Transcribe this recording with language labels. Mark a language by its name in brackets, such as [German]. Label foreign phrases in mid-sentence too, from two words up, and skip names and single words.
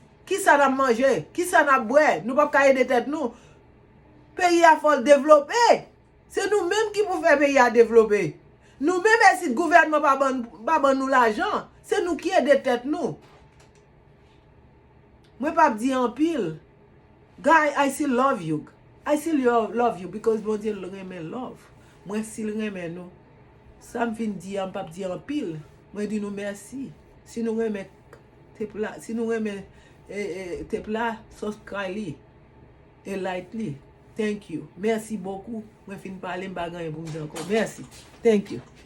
[Haitian Creole] Ki sa n ap manje? Ki sa n ap bwè? Nou pa ka ede tèt nou. Peyi a fò devlope. Se nou menm ki pou fè peyi a devlope. Nou menm e si gouvènman pa ban, pa ban nou lajan. Se nou ki ede tèt nou. Mwen pa ap di anpil. [English] Guy, I still love you. I still yo-, love you because [Haitian Creole] Bondye l renmen love. Mwen si l renmen nou. Sa m fin di, m pa ap di anpil. Mwen di nou mèsi. Si nou renmen tèp la, si nou renmen, eh, eh, tèp la, subscribe li. E like li. [English] Thank you. [Haitian Creole] Mèsi bokou. Mwen fin pale, m pa gen pou m di ankò. Mèsi. [English] Thank you.